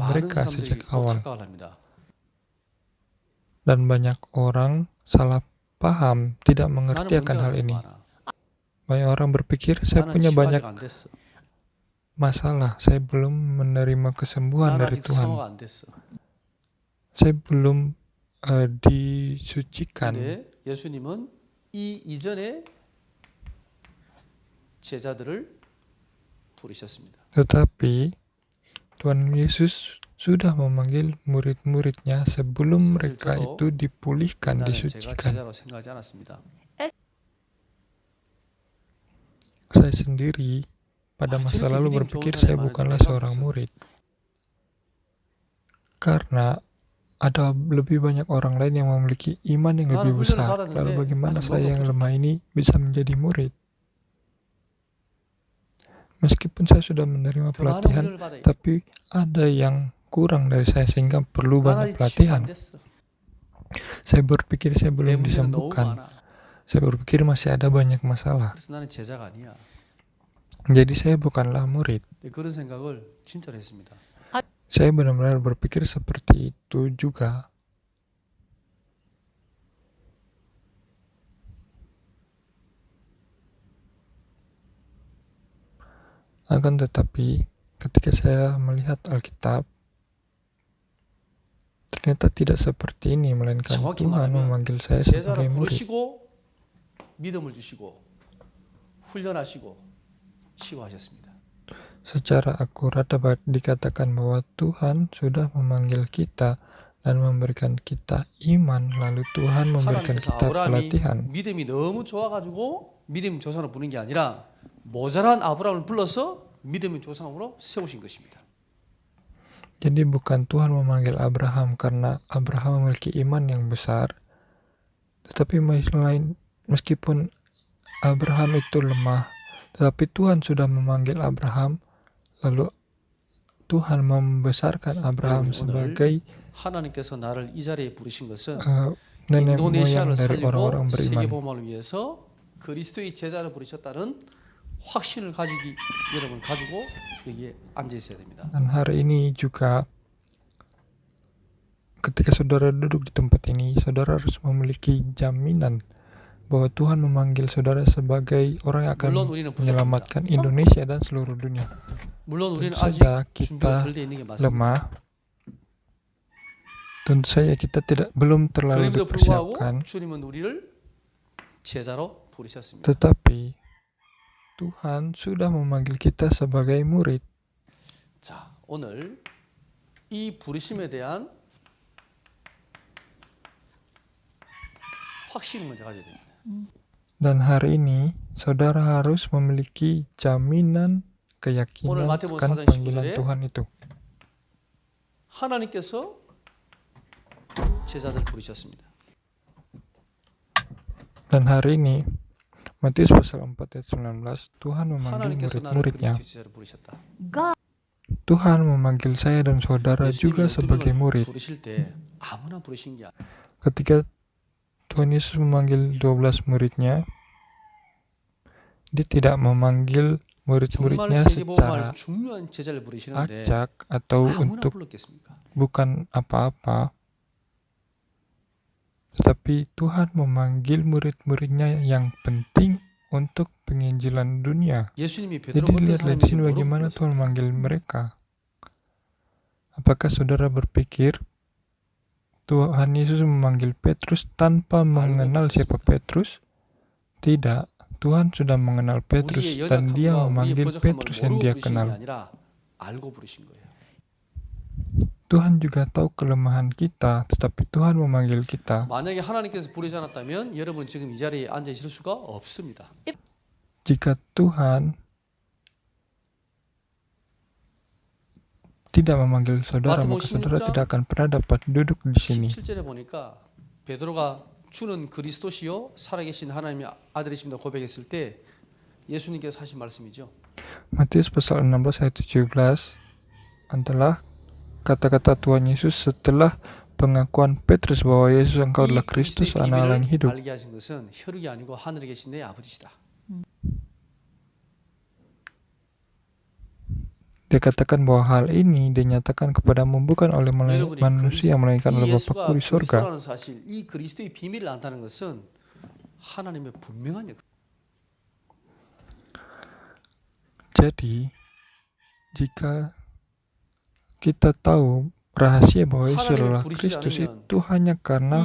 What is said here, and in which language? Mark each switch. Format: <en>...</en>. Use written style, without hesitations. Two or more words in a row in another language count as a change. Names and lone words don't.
<ko>많은</ko> <id>mereka</id> <ko>사람들이</ko> <id>sejak</id> <ko>또</ko> <id>awal.</id> <ko>착각을 합니다.</ko> <id>Dan banyak orang salah paham, tidak mengerti</id> <ko>나는</ko> <id>akan</id> <ko>문제가</ko> <id>hal</id> <ko>너무</ko> <id>ini.</id> <ko>많아.</ko> <id>Banyak orang berpikir, saya</id> <ko>나는</ko> <id>punya</id> <ko>치유가</ko> <id>banyak</id> <ko>아직 안 됐어.</ko> <id>masalah, saya belum menerima kesembuhan</id> <ko>나는</ko> <id>dari</id> <ko>아직</ko> <id>Tuhan.</id> <ko>성화가 안 됐어.</ko> <id>Saya belum disucikan.</id> <ko>근데 예수님은 이 이전에 제자들을 부르셨습니다.</ko> <id>Tetapi Tuhan Yesus sudah memanggil murid-muridnya sebelum mereka itu dipulihkan,</id> <ko>나는 제가</ko> <id>disucikan.</id> <ko>제자로 생각하지 않았습니다.</ko> <id>Saya sendiri pada masa</id> <ko>저렇게</ko> <id>lalu</id> <ko>믿음</ko> <id>berpikir</id> <ko>좋은</ko> <id>saya</id> <ko>사람이</ko> <id>bukanlah</id> <ko>많은데</ko> <id>seorang</id> <ko>내가</ko> <id>murid. Karena ada lebih banyak orang lain yang memiliki iman yang lebih</id> <ko>나는 훈련을</ko> <id>besar.</id> <ko>받았는데</ko> <id>Lalu bagaimana</id> <ko>아직</ko> <id>saya</id> <ko>뭔가</ko> <id>yang</id> <ko>부족해.</ko> <id>lemah ini bisa menjadi murid? Meskipun saya sudah menerima</id> <ko>더 많은</ko> <id>pelatihan,</id> <ko>훈련을 받아야 돼.</ko> <id>tapi ada yang kurang dari saya sehingga perlu</id> <ko>나는</ko> <id>banyak</id> <ko>아직 치유가 안</ko> <id>pelatihan.</id> <ko>됐어.</ko> <id>Saya berpikir saya</id> <ko>내</ko> <id>belum</id> <ko>문제는 너무</ko> <id>disembuhkan.</id> <ko>많아.</ko> <id>Saya berpikir masih ada banyak masalah.</id> <ko>그래서 나는 제자가 아니야.</ko> <id>Jadi saya bukanlah murid.</id> <ko>그런 생각을 진짜로 했습니다.</ko> <id>Saya benar-benar berpikir seperti itu juga. Akan tetapi ketika saya melihat Alkitab, ternyata tidak seperti ini, melainkan</id> <ko>정확히</ko> <id>Tuhan</id> <ko>말하면</ko> <id>memanggil saya</id> <ko>제자로</ko> <id>sebagai murid.</id> <ko>부르시고 믿음을 주시고 훈련하시고 치유하셨습니다.</ko> <id>Secara akurat dapat dikatakan bahwa Tuhan sudah memanggil kita dan memberikan kita iman, lalu Tuhan memberikan</id> <ko>하나님께서</ko> <id>kita</id> <ko>아브라함이</ko> <id>pelatihan.</id> <ko>믿음이 너무 좋아가지고 믿음 조상으로 부른 게 아니라 모자란 아브라함을 불러서 믿음의 조상으로 세우신 것입니다.</ko> <id>Jadi bukan Tuhan memanggil Abraham karena Abraham memiliki iman yang besar, tetapi meskipun Abraham itu lemah, tetapi Tuhan sudah memanggil Abraham, lalu Tuhan membesarkan Abraham sebagai</id> <ko>하나님께서 나를 이 자리에 부르신 것은</ko> <id>nenek</id> <ko>인도네시아를</ko> <id>moyang dari</id> <ko>살리고</ko> <id>orang-orang beriman.</id> <ko>세계복음을 위해서 그리스도의 제자를 부르셨다는 확신을 여러분 가지고 여기에 앉아 있어야 됩니다.</ko> <id>Dan hari ini juga ketika saudara duduk di tempat ini, saudara harus memiliki jaminan bahwa Tuhan memanggil saudara sebagai orang yang akan</id> <ko>물론 우리는</ko> <id>menyelamatkan Indonesia dan seluruh dunia.</id> <ko>물론 우리는</ko> <id>Tentu</id> <ko>아직</ko> <id>saja</id> <ko>준비가</ko> <id>kita</id> <ko>덜 돼 있는 게 맞습니다.</ko> <id>lemah. Tentu saja kita belum terlalu</id> <ko>그럼에도 불구하고</ko> <id>dipersiapkan,</id> <ko>주님은 우리를 제자로 부르셨습니다.</ko> <id>tetapi Tuhan sudah memanggil kita sebagai murid.</id> <ko>자, 오늘 이 부르심에 대한 확신을 먼저 가져야 됩니다.</ko> <id>Dan hari ini saudara harus memiliki jaminan</id> <ko>오늘</ko> <id>keyakinan</id> <ko>마태복음</ko> <id>akan</id> <ko>4장</ko> <id>panggilan</id> <ko>19절에</ko> <id>Tuhan itu.</id> <ko>하나님께서 제자들 부르셨습니다.</ko> <id>Dan hari ini Matius pasal 4 ayat 19, Tuhan memanggil</id> <ko>하나님께서 나를</ko> <id>murid-muridnya.</id> <ko>그리스도의 제자로 부르셨다.</ko> <id>Tuhan memanggil saya dan saudara juga</id> <ko>예수님이</ko> <id>sebagai murid.</id> <ko>부르실 때 아무나 부르신 게 아니라</ko> <id>Ketika Tuhan Yesus memanggil 12 muridnya, dia tidak memanggil</id> <ko>정말</ko> <id>murid-muridnya</id> <ko>세계복음을</ko> <id>secara</id> <ko>중요한 제자를 부르시는데</ko> <id>acak atau</id> <ko>아무나</ko> <id>untuk</id> <ko>불렀겠습니까?</ko> <id>bukan apa-apa. Tetapi Tuhan memanggil murid-muridnya yang penting untuk penginjilan dunia.</id> <ko>예수님이</ko> <id>Jadi</id> <ko>베드로 같은</ko> <id>lihatlah</id> <ko>사람에게</ko> <id>di sini</id> <ko>뭐라고</ko> <id>bagaimana</id> <ko>불렀어요?</ko> <id>Tuhan memanggil mereka. Apakah saudara berpikir Tuhan Yesus memanggil Petrus tanpa mengenal siapa Petrus? Tidak. Tuhan sudah mengenal Petrus</id> <ko>우리의</ko> <id>dan dia</id> <ko>연약함과 우리의</ko> <id>memanggil</id> <ko>부족함을</ko> <id>Petrus yang</id> <ko>모르고</ko> <id>dia</id> <ko>부르신 게</ko> <id>kenal.</id> <ko>아니라 알고 부르신 거예요.</ko> <id>Tuhan juga tahu kelemahan kita, tetapi Tuhan memanggil kita.</id> <ko>만약에 하나님께서 부르지 않았다면 여러분 지금 이 자리에 앉아 있을 수가 없습니다.</ko> <id>Jika Tuhan tidak memanggil saudara,</id> <ko>마태복음</ko> <id>maka saudara</id> <ko>16장</ko> <id>tidak akan pernah dapat duduk di sini.</id> <ko>17절에 보니까 베드로가 주는 그리스도시요 살아계신 하나님의 아들이십니다 고백했을 때 예수님께서 하신 말씀이죠.</ko> <id>Matius pasal 16 ayat 17 adalah kata-kata Tuhan Yesus setelah pengakuan Petrus bahwa Yesus engkau adalah</id> <ko>이</ko> <id>Kristus,</id> <ko>그리스도의</ko> <id>anak Allah yang</id> <ko>비밀을</ko> <id>hidup.</id> <ko>알게 하신 것은 혈육이 아니고 하늘에 계신 내 아버지시다.</ko> <id>Dia katakan bahwa hal ini dinyatakan kepadamu bukan oleh</id> <ko>여러분이</ko> <id>manusia, melainkan</id> <ko>이</ko> <id>oleh</id> <ko>예수가</ko> <id>Bapakku di sorga.</id> <ko>그리스도라는 사실, 이 그리스도의 비밀을 안다는 것은 하나님의 분명한 역.</ko> <id>Jadi, jika kita tahu rahasia bahwa Yesus adalah Kristus, itu hanya karena</id>